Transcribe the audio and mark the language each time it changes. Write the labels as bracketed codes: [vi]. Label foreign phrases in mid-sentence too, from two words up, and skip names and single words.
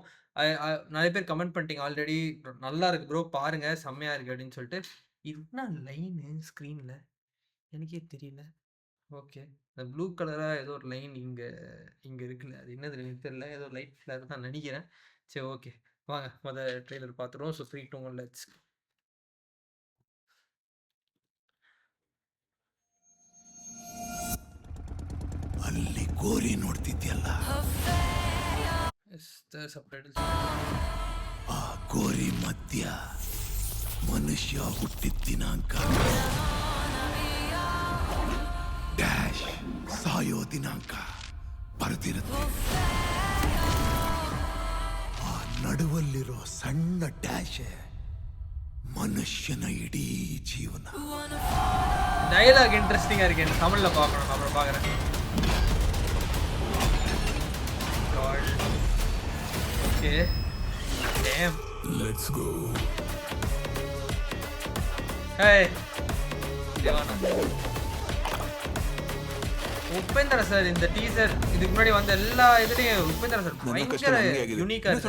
[ta] அ அ நெறைய பேர் கமெண்ட் பண்ணிட்டீங்க ஆல்ரெடி. நல்லா இருக்கு ப்ரோ பாருங்க செம்மையா இருக்கு அப்படின்னு சொல்லிட்டு. இது என்ன லைனு ஸ்க்ரீன்ல? எனக்கே தெரியல. ஓகே. இந்த ப்ளூ கலரா ஏதோ ஒரு லைன் இங்க இங்க இருக்குல்ல. அது என்னதுன்னு எனக்கு தெரியல. ஏதோ [en] light flare [ta] தான் நெனைக்கிறேன். சரி ஓகே. வாங்க ட்ரெய்லர் பார்த்துருவோம். ஸோ 3, 2, 1 லெட்ஸ் [kn] ಅಲ್ಲಿ ಗೋರಿ ನೋಡ್ತಿದ್ಯಲ್ಲ [en] yes the subtitles [kn] ಆ ಗೋರಿ ಮಧ್ಯ ಮನುಷ್ಯ ಹುಟ್ಟಿದ ದಿನಾಂಕ ಡ್ಯಾಶ್ ಸಾಯೋ ದಿನಾಂಕ ಬರೆದಿರುತ್ತೆ. ಆ ನಡುವಲ್ಲಿರೋ ಸಣ್ಣ ಡ್ಯಾಶ್ ಮನುಷ್ಯನ ಇಡೀ ಜೀವನ. [ta] டயலாக் இன்ட்ரஸ்டிங்கா இருக்கு. எனக்கு தமிழ்ல பார்க்கணும். நான் அப்புறம் பார்க்குறேன். ஓகே. டேம். [en] let's go. [ta] ஹேய். தேவானா. உபேந்திர சார் இந்த டீசர் இதுக்கு முன்னாடி வந்த எல்லா இதுலயும் உபேந்திர சார் பயங்கர யூனிக்கா இருக்கு.